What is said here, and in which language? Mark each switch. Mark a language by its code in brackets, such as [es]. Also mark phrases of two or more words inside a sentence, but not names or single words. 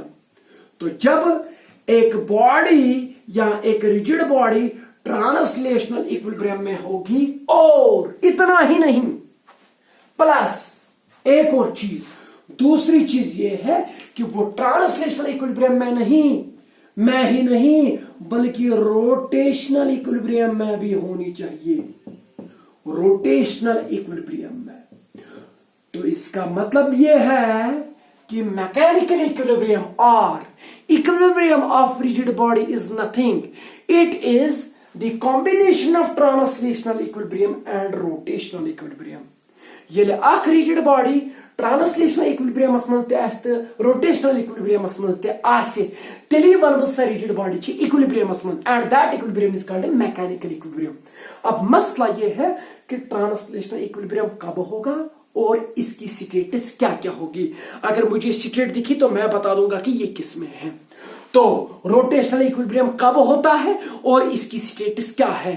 [hi] तो जब एक बॉडी या एक [en] rigid body translational equilibrium [hi] में होगी, और इतना ही नहीं प्लस एक और चीज, दूसरी चीज ये है कि वो [en] translational equilibrium [hi] में नहीं बल्कि [en] rotational equilibrium [hi] में भी होनी चाहिए, [en] rotational equilibrium [hi] में। तो इसका मतलब यह है कि [en] mechanical equilibrium और equilibrium of rigid body is nothing, it is the combination of translational equilibrium and rotational equilibrium। [ks] ये अख [en] rigid body translational equilibriumas [ks] मज ते आसि, [en] rotational equilibriumas [ks] मज ते आसि, तेली वन बह [en] rigid body [ks] छी इक्विलिब्रियमस मज, [en] and that equilibrium is called mechanical equilibrium. [hi] अब मसला यह है कि [en] translational equilibrium [hi] कब होगा और इसकी स्टेटस क्या क्या होगी। अगर मुझे स्टेट दिखी तो मैं बता दूंगा कि ये किस में है। तो [en] rotational equilibrium [hi] कब होता है और इसकी स्टेटस क्या है?